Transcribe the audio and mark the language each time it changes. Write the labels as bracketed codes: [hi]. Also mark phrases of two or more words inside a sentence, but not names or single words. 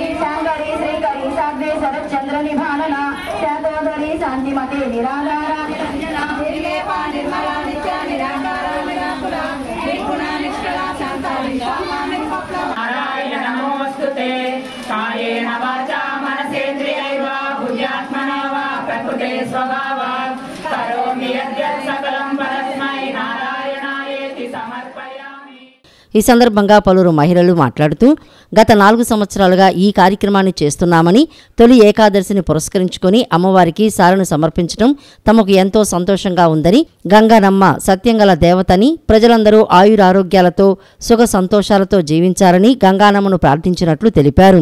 [sa] शांभवी श्रीकरी साग्रे शरच्चंद्र निभानना शातोदरी शांतिमते निराधारा निरंजना निर्लेपा निर्मला नित्या निराकारा निराकुला निर्गुणा निष्कला शांता विश्वामा निर्मला नारायण नमोस्तुते कायेन वाचा मनसेन्द्रियैर्वा बुद्ध्यात्मना वा प्रकृते स्वभावात् करोमि यद्यत् सकलं परस्मै नारायणायेति समर्पयामि। [te] ఈ సందర్భంగా పలువురు మహిళలు మాట్లాడుతూ గత 4 సంవత్సరాలుగా ఈ కార్యక్రమాన్ని చేస్తున్నామని, తొలి ఏకాదశిని పురస్కరించుకొని అమ్మవారికి సారెను సమర్పించడం తమకు ఎంతో సంతోషంగా ఉందని, గంగానమ్మ సత్యంగల దేవతని, ప్రజలందరూ ఆయురారోగ్యాలతో సుఖ సంతోషాలతో జీవించాలని గంగానమ్మను ప్రార్థించినట్లు తెలిపారు.